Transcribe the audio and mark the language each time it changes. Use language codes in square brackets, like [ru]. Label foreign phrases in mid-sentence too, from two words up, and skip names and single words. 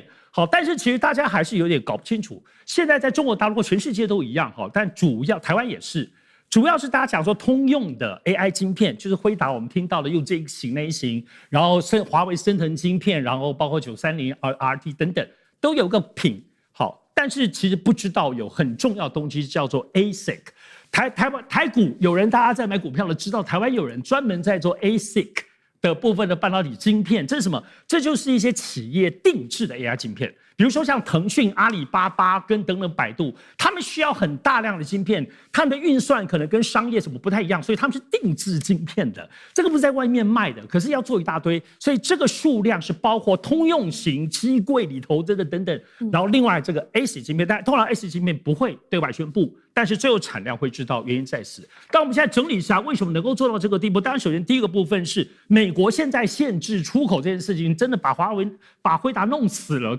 [zh] 好，但是其實大家還是有點搞不清楚，現在在中國大陸、全世界都一樣哈，但主要台灣也是，主要是大家講說通用的 AI 晶片，就是輝達我們聽到的用這一型那一型，然後華為昇騰晶片，然後包括930、RT 等等，都有個品。好，但是其實不知道有很重要的東西叫做 ASIC。台股有人大家在買股票的知道，台灣有人專門在做 ASIC 的部分的半導體晶片，這是什麼？這就是一些企業定制的 AI 晶片。比如說像騰訊、阿里巴巴跟等等百度，他們需要很大量的晶片，他們的運算可能跟商業什麼不太一樣，所以他們是定制晶片的。這個不是在外面賣的，可是要做一大堆，所以這個數量是包括通用型機櫃裡頭的等等。然後另外這個 ASIC 晶片，但通常 ASIC 晶片不會對外宣布，但是最後產量會知道，原因在此。但我們現在整理一下，為什麼能夠做到這個地步？當然，首先第一個部分是美國現在限制出口這件事情，真的把輝達弄死了。